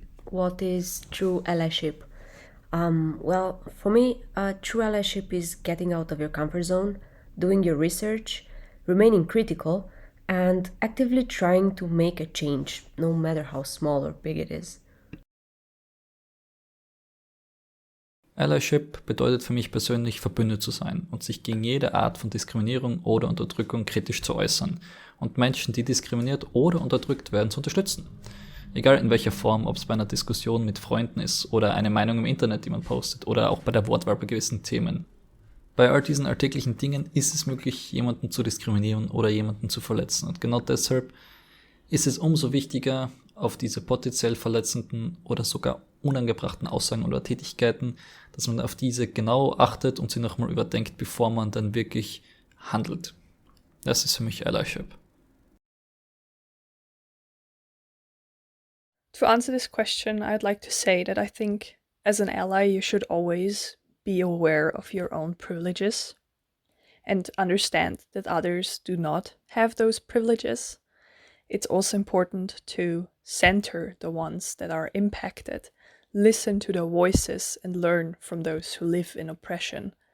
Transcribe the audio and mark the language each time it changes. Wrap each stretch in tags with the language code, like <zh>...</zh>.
<en>What is true allyship? Well, for me, true allyship is getting out of your comfort zone, doing your research, remaining critical, and actively trying to make a change, no matter how small or big it is.</en> <de>Allyship bedeutet für mich persönlich, verbündet zu sein und sich gegen jede Art von Diskriminierung oder Unterdrückung kritisch zu äußern und Menschen, die diskriminiert oder unterdrückt werden, zu unterstützen. Egal in welcher Form, ob es bei einer Diskussion mit Freunden ist oder eine Meinung im Internet, die man postet oder auch bei der Wortwahl bei gewissen Themen. Bei all diesen alltäglichen Dingen ist es möglich, jemanden zu diskriminieren oder jemanden zu verletzen. Und genau deshalb ist es umso wichtiger, auf diese potenziell verletzenden oder sogar unangebrachten Aussagen oder Tätigkeiten, dass man auf diese genau achtet und sie nochmal überdenkt, bevor man dann wirklich handelt. Das ist für mich allyship.</de> <en>To answer this question, I'd like to say that I think as an ally, you should always be aware of your own privileges and understand that others do not have those privileges. it's also important to center the ones that are impacted, listen to their voices, and learn from those who live in oppression.</en>